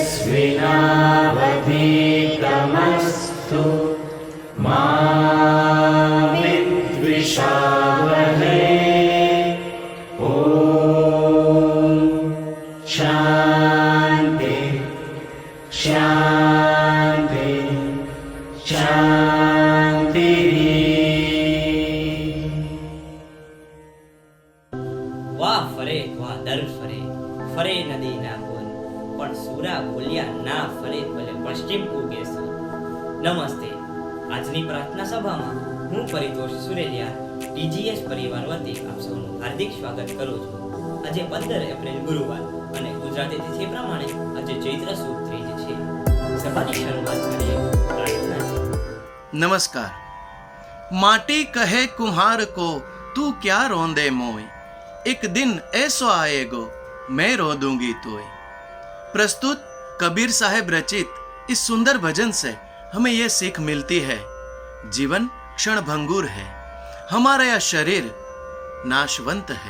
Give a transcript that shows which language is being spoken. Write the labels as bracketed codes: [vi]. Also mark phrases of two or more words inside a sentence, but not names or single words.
[sa] द्विनावधीतमस्तु मा विद्विषावहै। ॐ शान्ति शान्ति शान्तिः। [gu] વાહ ફરે વાહ દર ફરે, ફરે નદી ના બોલ, પણ સુરા બોલ્યા ના ફરે ભલે પશ્ચિમ ઉગે સૂર. નમસ્તે. આજની પ્રાર્થના સભામાં હું પરિતોષ સુરેલિયા ટીજીએસ પરિવાર વતી આપ સૌનું હાર્દિક સ્વાગત કરું છું. આજે 15 એપ્રિલ ગુરુવાર અને ગુજરાતી તિથિ પ્રમાણે આજે ચૈત્ર સુદ ત્રીજ છે. સભાની શરૂઆત કરીએ પ્રાર્થનાથી. [hi] नमस्कार। माटी कहे कुम्हार को तू क्या रोंदे मोय, एक दिन ऐसो आएगो मैं रो दूंगी तोय। प्रस्तुत कबीर साहब रचित इस सुंदर भजन से हमें यह सीख मिलती है, जीवन क्षणभंगुर है, हमारा यह शरीर नाशवंत है।